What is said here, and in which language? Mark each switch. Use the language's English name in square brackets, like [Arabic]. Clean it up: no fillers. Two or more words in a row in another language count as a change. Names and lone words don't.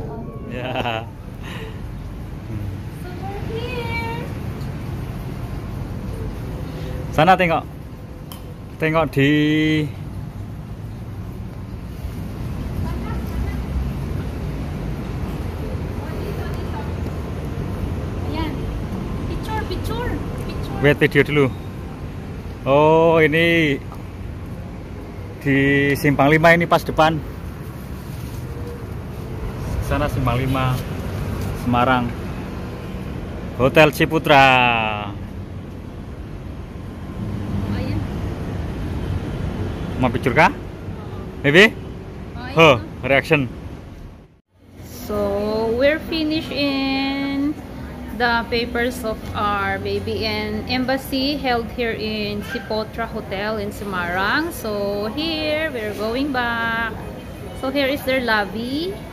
[Indonesian] Ya. Sana tengok di Ayan. Picture. wait video dulu. Oh, ini di Simpang 5 ini pas depan. Sana Simpang 5 Semarang. Hotel Sipotra. Mau picture kah? Maybe? Huh, reaction. [English] So we're finished in the papers of our baby and embassy held here in Sipotra Hotel in Semarang. So here we're going back. So here is their lobby.